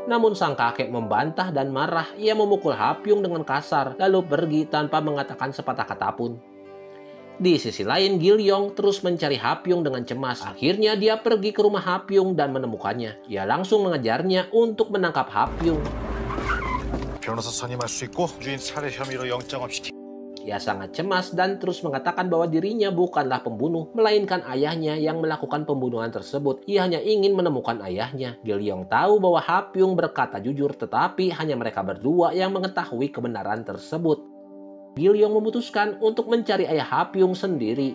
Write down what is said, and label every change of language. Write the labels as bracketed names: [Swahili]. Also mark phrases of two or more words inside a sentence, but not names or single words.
[Indonesian] Namun sang kakek membantah dan marah. Ia memukul Hapyong dengan kasar lalu pergi tanpa mengatakan sepatah kata pun. Di sisi lain, Gilyong terus mencari Hapyong dengan cemas. Akhirnya dia pergi ke rumah Hapyong dan menemukannya. Ia langsung mengejarnya untuk menangkap Hapyong. [Korean] 변호사 선임할 수 있고 주인 살해 혐의로 영장업시키. [Indonesian] Ia sangat cemas dan terus mengatakan bahwa dirinya bukanlah pembunuh, melainkan ayahnya yang melakukan pembunuhan tersebut. Ia hanya ingin menemukan ayahnya. Gilyong tahu bahwa Hapyong berkata jujur, tetapi hanya mereka berdua yang mengetahui kebenaran tersebut. Gilyong memutuskan untuk mencari ayah Hapyong sendiri.